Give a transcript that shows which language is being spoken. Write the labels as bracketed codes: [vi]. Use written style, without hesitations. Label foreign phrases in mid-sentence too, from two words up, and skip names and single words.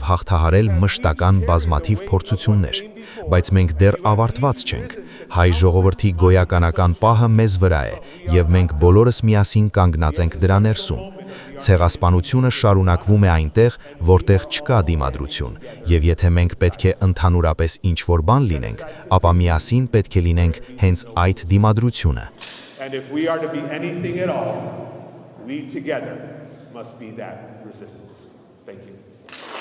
[hy] հաղթահարել մշտական բազմաթիվ փորձություններ, բայց մենք դեռ ավարտված չենք։ Հայ ժողովրդի գոյականական պահը մեզ վրա է, եւ մենք բոլորս միասին կանգնած ենք դրա ներսում։ Ցեղասպանությունը շարունակվում է այնտեղ, որտեղ չկա դիմադրություն, եւ եթե մենք պետք է ընդհանուրապես ինչ-որ բան լինենք, ապա միասին պետք է լինենք հենց այդ դիմադրությունը։ [en] And if we are to be anything at all, we together must be that resistance. Thank you.